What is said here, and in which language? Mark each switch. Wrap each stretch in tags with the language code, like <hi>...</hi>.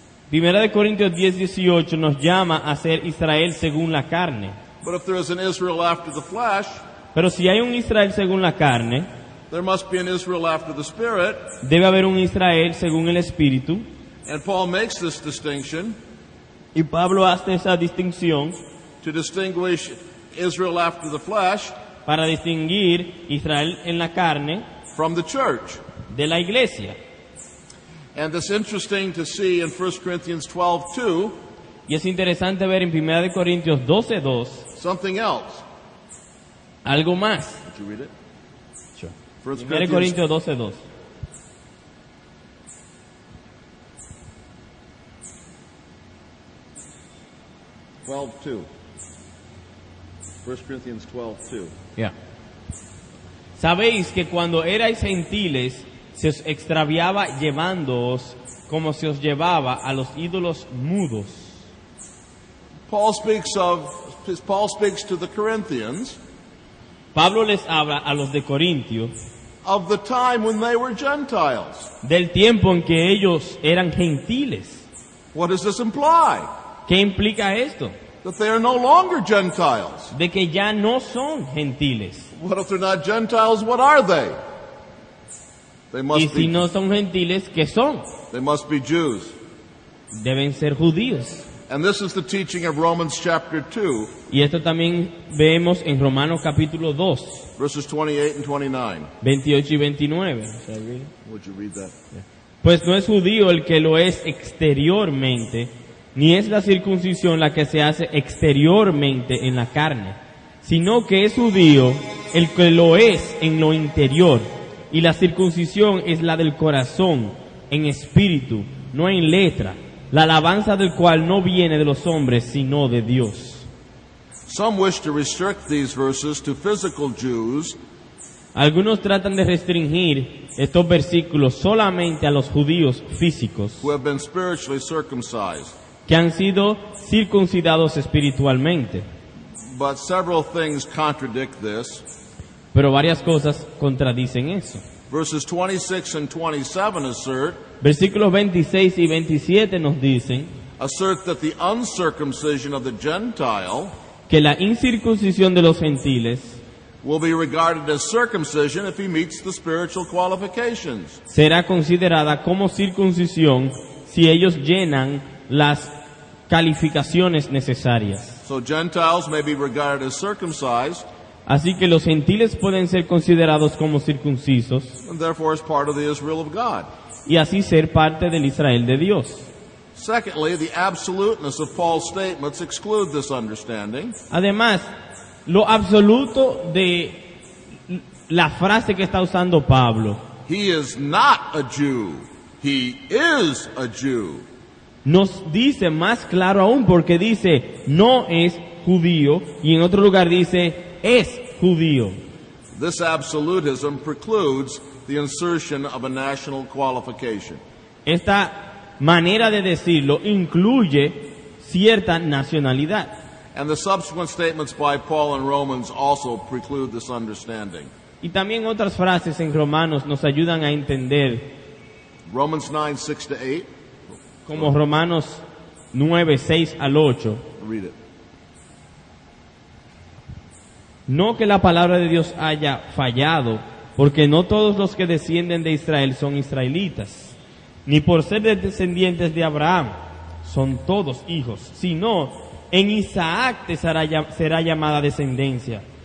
<es>Primera de Corintios 10:18 nos llama a ser Israel según la carne.</es> <en>But if there is an Israel after the flesh,</en> <es>Pero si hay un Israel según la carne,</es> <en>there must be an Israel after the Spirit.</en> <es>debe haber un Israel según el Espíritu.</es> <en>And Paul makes this distinction</en> <es>Y Pablo hace esa distinción</es> <en>to distinguish Israel after the flesh</en> <es>para distinguir Israel en la carne</es> <en>from the church.</en> <es>de la iglesia.</es> <en>And it's interesting to see in 1 Corinthians 12:2</en> <es>Y es interesante ver en 1 de Corintios 12:2</es> <en>something else.</en> <es>algo más.</es> <en>Did you read it? Sure. 1</en> <es>1 de Corintios 12:2.</es> <en>(12:2). 1 Corinthians 12:2. Yeah.</en> <es>Sabéis que cuando erais gentiles se os extraviaba llevándoos como se os llevaba a los ídolos mudos.</es> <en>Paul speaks to the Corinthians</en> <es>Pablo les habla a los de Corintios</es> <en>of the time when they were Gentiles.</en> <es>del tiempo en que ellos eran gentiles.</es> <en>What does this imply?</en> <es>¿Qué implica esto?</es> <en>That they are no longer Gentiles.</en> <es>De que ya no son gentiles.</es> <en>What if they're not Gentiles? What are they? They</en> <es>Y</es> <en>must</en> <es>si</es> <en>be,</en> <es>no son gentiles, ¿qué son?</es> <en>they must be Jews.</en> <es>Deben ser judíos.</es> <en>And this is the teaching of Romans chapter 2,</en> <es>Y esto también vemos en Romanos capítulo 2,</es> <en>verses 28 and 29.</en> <es>28 y 29.</es> <en>Would you read that?</en> <es>Pues no es judío el que lo es exteriormente, ni es la circuncisión la que se hace exteriormente en la carne, sino que es judío el que lo es en lo interior, y la circuncisión es la del corazón, en espíritu, no en letra, la alabanza del cual no viene de los hombres, sino de Dios.</es> <en>Some wish to restrict these verses to physical Jews,</en> <es>Algunos tratan de restringir estos versículos solamente a los judíos físicos,</es> <en>who have been spiritually circumcised.</en> <es>que han sido circuncidados espiritualmente.</es> <en>But several things contradict this.</en> <es>Pero varias cosas contradicen eso.</es> <en>Verses 26 and 27</en> <es>Versículos 26 y 27 nos dicen</es> <en>assert that the uncircumcision of the Gentile</en> <es>que la incircuncisión de los gentiles</es> <en>will be regarded as circumcision if he meets the spiritual qualifications.</en> <es>será considerada como circuncisión si ellos llenan las calificaciones necesarias.</es> <en>So Gentiles may be regarded as circumcised</en> <es>Así que los gentiles pueden ser considerados como circuncisos</es> <en>and therefore as part of the Israel of God.</en> <es>y así ser parte del Israel de Dios.</es> <en>Secondly, the absoluteness of Paul's statements exclude this understanding.</en> <es>Además, lo absoluto de la frase que está usando Pablo</es> <en>He is not a Jew. He is a Jew.</en> <es>nos dice más claro aún, porque dice no es judío y en otro lugar dice es judío.</es> <en>This absolutism precludes the insertion of a national qualification.</en> <es>Esta manera de decirlo incluye cierta nacionalidad.</es> <en>And the subsequent statements by Paul in Romans also preclude this understanding.</en> <es>Y también otras frases en Romanos nos ayudan a entender,</es> <en>Romans 9:6-8.</en> <es>como Romanos 9, 6 al 8.</es> <en>Read it.</en> <es>No que la palabra de Dios haya fallado, porque no todos los que descienden de Israel son israelitas, ni por ser descendientes de Abraham son todos hijos, sino en Isaac te será llamada descendencia.</es>